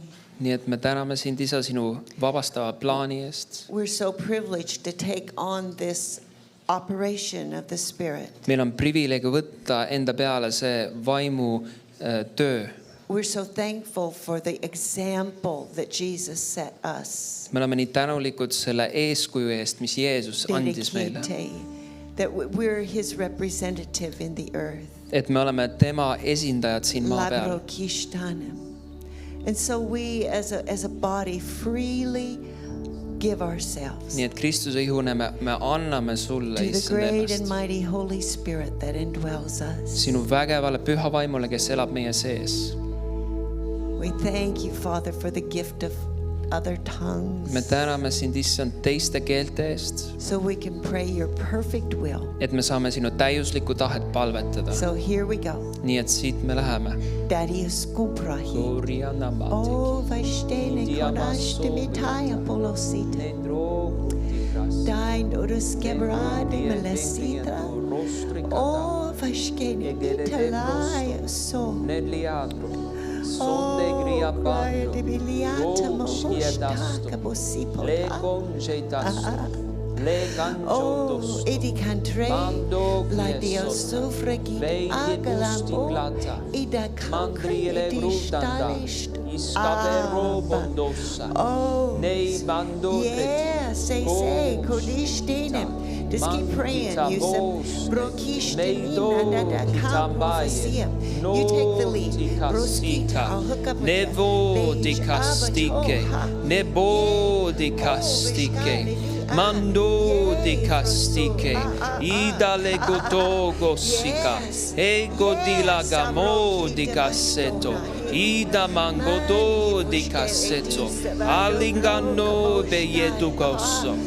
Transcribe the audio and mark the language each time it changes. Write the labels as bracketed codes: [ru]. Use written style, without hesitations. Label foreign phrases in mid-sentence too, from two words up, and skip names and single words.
[et] Nii et me täname sind, Isa, sinu vabastava plaani eest. [en] We're so privileged to take on this operation of the Spirit. [et] Meil on privileeg võtta enda peale see vaimu töö. [en] we're so thankful for the example that Jesus set us. [et] me oleme nii tänulikud selle eeskuju eest, mis Jeesus andis meile. [en] That we're his representative in the earth. [et] Et me oleme tema esindajad siin maa peal. [en] And so we as a body freely give ourselves [et] Nii et Kristuse ihune me anname sulle [en] to the [et] issand [en] great and [et] ennast. [en] mighty Holy Spirit that indwells us. [et] Sinu vägevale püha vaimule, kes elab meie sees. [en] We thank you, Father, for the gift of other tongues. [et] Me täname sind, issand, teiste keelte eest, [en] So we can pray your perfect will. [et] et me saame sinu täiuslikku tahet palvetada. [en] So here we go. [et] Nii et siit me läheme. Darius kumprahi. Oh, vaistene konashte mitaya polosita. Dain urus kebrade melesita. Oh, vaskene italaya so. Oh, guarda di biliata moshta kabosipo. Oh, edi cantre la Dio sufragi agalambo ida concrete edistalist. [en] Oh, yeah, say, kodishtinem. Just keep praying, Yusuf. Brokishtenina da kambofasia. You take the lead. Broskita, I'll hook up with Nevo you. di castike, nebo di castike, mando di castike, idale gotogo sika, ego di lagamo di cassetto, ida mangodo di cassetto, all'inganno beietu cosso.